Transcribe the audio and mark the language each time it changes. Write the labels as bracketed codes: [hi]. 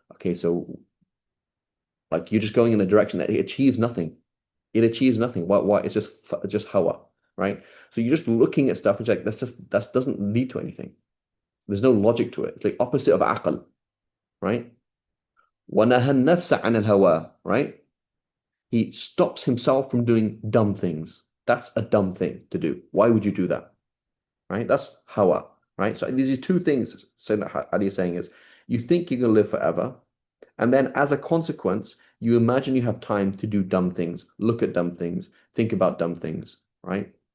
[en] Okay, so like you're just going in a direction that it achieves nothing. It achieves nothing. Why? It's just hawa, right? So you're just looking at stuff. It's like that doesn't lead to anything. There's no logic to it. It's like opposite of aql, right? [ar] وَنَهَى النَّفْسَ عَنِ الْهَوَىٰ, [en] right? He stops himself from doing dumb things. That's a dumb thing to do. Why would you do that? Right? That's hawa, right? So these are two things Sayyidina Ali is saying is you think you're going to live forever, and then as a consequence, you imagine you have time to do dumb things, look at dumb things, think about dumb things, right?